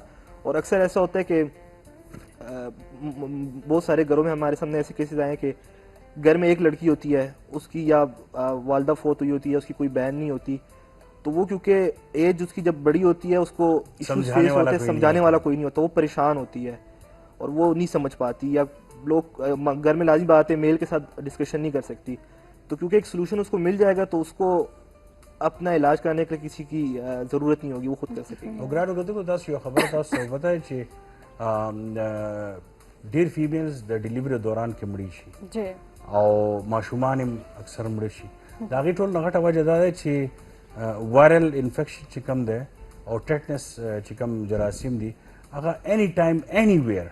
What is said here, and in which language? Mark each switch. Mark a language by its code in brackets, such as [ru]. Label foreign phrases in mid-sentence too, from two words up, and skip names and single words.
[ur] اور اکثر ایسا ہوتا ہے کہ بہت سارے گھروں میں ہمارے سامنے ایسے کیسز آئے ہیں کہ گھر میں ایک لڑکی ہوتی ہے، اس کی یا والدہ فوت ہوئی ہوتی ہے، اس کی کوئی بہن نہیں ہوتی، تو وہ کیونکہ ایج اس کی جب بڑی ہوتی ہے اس کو [en] issues face [ur] ہوتے ہیں، سمجھانے والا کوئی نہیں ہوتا، وہ پریشان ہوتی ہے اور وہ نہیں سمجھ پاتی، یا لوگ گھر میں لاجی بات ہے میل کے ساتھ ڈسکشن نہیں کر سکتی. تو کیونکہ ایک سولیوشن اس کو مل جائے گا تو اس کو اپنا علاج کرانے کے لیے کسی کی ضرورت نہیں ہوگی، وہ خود کر سکے گی. [ps] وګرانو کتو تاسو یو خبره تاسو پته چې ډیر فیمیلز د ډیلیوری دوران کې مړي شي جی او ماشومان هم اکثر مړي شي. دا غي ټول نغټه وجه دا ده چې [en] viral infection [ps] چې کوم ده او ټیټنس چې کوم جراثیم دي هغه [en] any time anywhere.